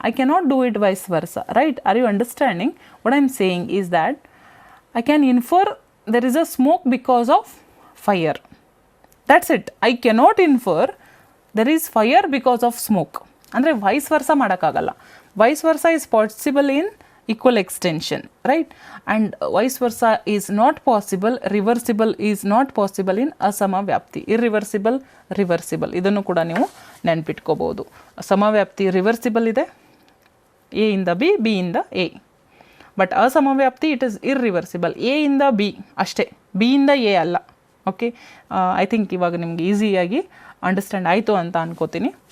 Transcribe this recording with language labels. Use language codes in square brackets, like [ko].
[en] I cannot do it vice versa, right? Are you understanding? What I am saying is that I can infer there is a smoke because of fire. That's it. I cannot infer there is fire because of smoke. [kn] ಅಂದರೆ wise ವರ್ಸ ಮಾಡೋಕ್ಕಾಗಲ್ಲ. [en] Vice versa is possible in equal extension, right? And vice versa is not possible, reversible is not possible in ಅಸಮವ್ಯಾಪ್ತಿ. irreversible, reversible, [kn] ಇದನ್ನು ಕೂಡ ನೀವು ನೆನ್ಪಿಟ್ಕೋಬಹುದು. ಸಮವ್ಯಾಪ್ತಿ reversible ಇದೆ, A ಇಂದ B, B ಇಂದ A. [en] But ಅಸಮವ್ಯಾಪ್ತಿ it is irreversible. [kn] A ಇಂದ ಬಿ ಅಷ್ಟೇ, B ಇಂದ A ಅಲ್ಲ. [en] okay, I think [kn] ಇವಾಗ ನಿಮ್ಗೆ ಈಸಿಯಾಗಿ ಅಂಡರ್ಸ್ಟ್ಯಾಂಡ್ ಆಯಿತು ಅಂತ ಅನ್ಕೋತೀನಿ.